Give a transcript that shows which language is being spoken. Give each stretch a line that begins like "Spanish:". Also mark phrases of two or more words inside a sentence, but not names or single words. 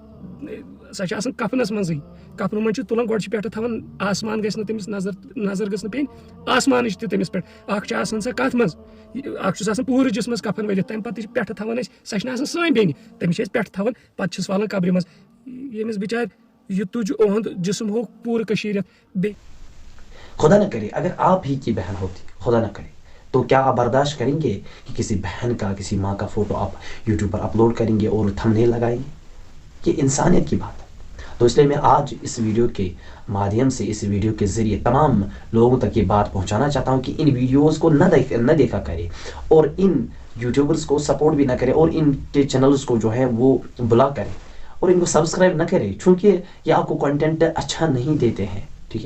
Kashmiri: سۄ چھِ آسان کفنس منٛزٕے، کفنہٕ منٛز چھِ تُلان، گۄڈٕ چھِ پٮ۪ٹھٕ تھاوان آسمان گژھِ نہٕ تٔمِس نظر گٔژھ نہٕ پیٚنۍ آسمانٕچ تہِ تٔمِس پٮ۪ٹھ، اکھ چھِ آسان سۄ کتھ منٛز، اکھ چھُس آسان پوٗرٕ جسمس کفن ؤلِتھ، تمہِ پتہٕ تہِ چھِ پٮ۪ٹھٕ تھاوان أسۍ، سۄ چھِ نہٕ آسان سٲنۍ بیٚنہِ، تٔمِس چھِ أسۍ پٮ۪ٹھٕ تھاوان، پتہٕ چھِس والان قبرِ منٛز۔ ییٚمِس بِچارِ یہ تُج اُہُنٛد جسم ہو پوٗرٕ کٔشیٖرِ بیٚیہِ۔
Urdu: خدا نہ کرے اگر آپ ہی کی بہن ہوتی، خدا نہ کرے، تو کیا آپ برداشت کریں گے کہ کسی بہن کا، کسی ماں کا فوٹو آپ یوٹیوب پر اپلوڈ کریں گے اور تھمبنیل لگائیں گے؟ یہ انسانیت کی بات ہے۔ تو اس لیے میں آج اس ویڈیو کے مادھیم سے، اس ویڈیو کے ذریعے تمام لوگوں تک یہ بات پہنچانا چاہتا ہوں کہ ان ویڈیوز کو نہ دیکھا کرے، اور ان یوٹیوبرز کو سپورٹ بھی نہ کرے، اور ان کے چینلز کو جو ہے وہ بلاک کرے، اور ان کو سبسکرائب نہ کرے، چونکہ یہ آپ کو کنٹینٹ اچھا نہیں دیتے ہیں، ٹھیک ہے؟